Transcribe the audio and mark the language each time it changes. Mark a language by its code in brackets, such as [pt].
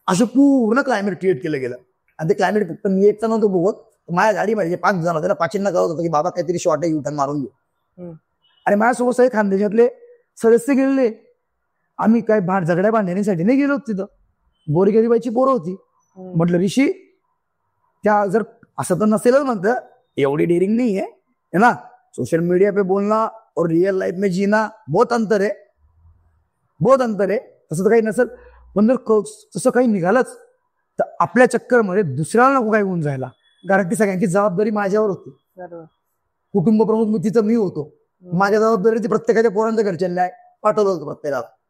[mr] असं पूर्ण climate create केलं गेलं. आणि ते क्लायमेट फक्त मी एकटा नव्हतो बघत, माझ्या गाडीमध्ये 5 जण होते ना, 5 कळत होतं की बाबा काहीतरी शॉट आहे, युटर्न मारून घेऊ. आणि माझ्यासोबत सगळे खानदेशातले सदस्य गेलेले. आम्ही काय झगड्या बांधण्यासाठी नाही गेलो तिथं, गोरीगरीबाईची पोरं होती. म्हटलं ऋषी, त्या जर असं तर नसेलच म्हणतं, एवढी डेअरिंग [hi] नहीं है ना, सोशल मीडिया पे बोलना और रियल लाइफ में जीना बहुत अंतर है. [mr] तसं तर काही नसेल, पण जर तसं काही निघालंच तर आपल्या चक्करमध्ये दुसऱ्याला नको काही होऊन जायला, कारण की सगळ्यांची जबाबदारी माझ्यावर होती. कुटुंब प्रमुख मी तिथं मी होतो, माझ्या जबाबदारी प्रत्येकाच्या पोरांच्या घरच्यांना पाठवलं होतं प्रत्येकाला.